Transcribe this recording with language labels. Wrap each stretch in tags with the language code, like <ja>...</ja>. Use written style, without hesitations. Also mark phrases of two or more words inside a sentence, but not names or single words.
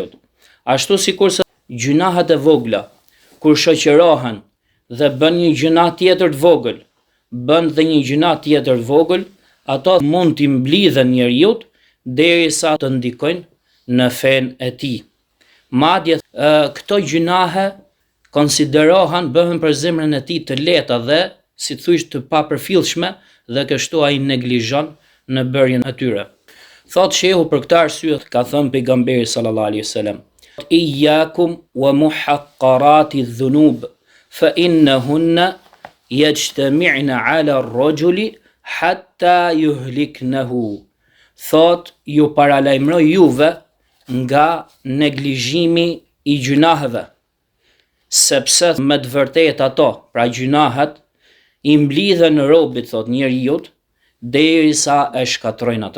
<sq>Ashtu sikurse gjunahet e vogla, kur shoqërohen dhe bën një gjuna tjetër të vogël, bën dhe një gjuna tjetër të vogël, ato mund t'i mblidhen njeriu derisa të ndikojnë në fen e tij. Madje këto gjunahe konsiderohen, bëhen për zemrën e tij të lehta dhe si thuaj të papërfillshme, dhe kështu ai neglizhon në bërjen e tyre. Thot shehu për këtë arsye ka thënë pejgamberi</sq> <ar>صلى الله عليه وسلم إياكم ومحقرات الذنوب فإنهن يجتمعن على الرجل حتى يهلكنه."</ar> <sq>Thot, ju paralajmëroj juve nga neglizhimi I gjunaheve, sepse me të vërtetë ato, pra gjunahet, I mblidhen robit, thot, njeriu derisa e shkatrojnë atë.</sq>